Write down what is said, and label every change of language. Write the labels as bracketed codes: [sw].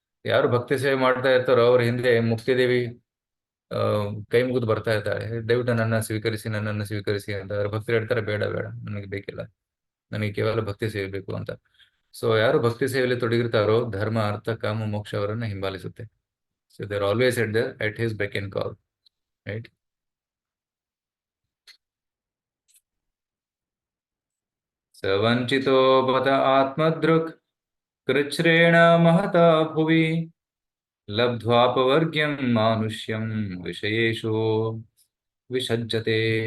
[kn] ಯಾರು ಭಕ್ತಿ ಸೇವೆ ಮಾಡ್ತಾ ಇರ್ತಾರೋ ಅವ್ರ ಹಿಂದೆ ಮುಕ್ತಿದೇವಿ ಕೈ ಮುಗಿದು ಬರ್ತಾ ಇರ್ತಾಳೆ, ದಯವಿಟ್ಟು ನನ್ನನ್ನು ಸ್ವೀಕರಿಸಿ ಅಂತ. ಅವ್ರ ಭಕ್ತರು ಹೇಳ್ತಾರೆ, ಬೇಡ ಬೇಡ, ನನಗೆ ಬೇಕಿಲ್ಲ, ನನಗೆ ಕೇವಲ ಭಕ್ತಿ ಸೇವೆ ಬೇಕು ಅಂತ. ಸೊ ಯಾರು ಭಕ್ತಿ ಸೇವೆಯಲ್ಲಿ ತೊಡಗಿರ್ತಾರೋ ಧರ್ಮ ಅರ್ಥ ಕಾಮ ಮೋಕ್ಷ ಅವರನ್ನ ಹಿಂಬಾಲಿಸುತ್ತೆ. [en] So there always at his beck and call, right? [sa] ಸವಂಚಿತೋ ಬತ ಆತ್ಮದೃಕ್ ಕೃಚ್ರೇಣ ಮಹತಾ ಭುವಿ ಲಬ್ಧ್ವಾಪವರ್ಗ್ಯಂ ಮಾನುಷ್ಯಂ ವಿಷಯೇಷು ವಿಸಜ್ಜತೆ.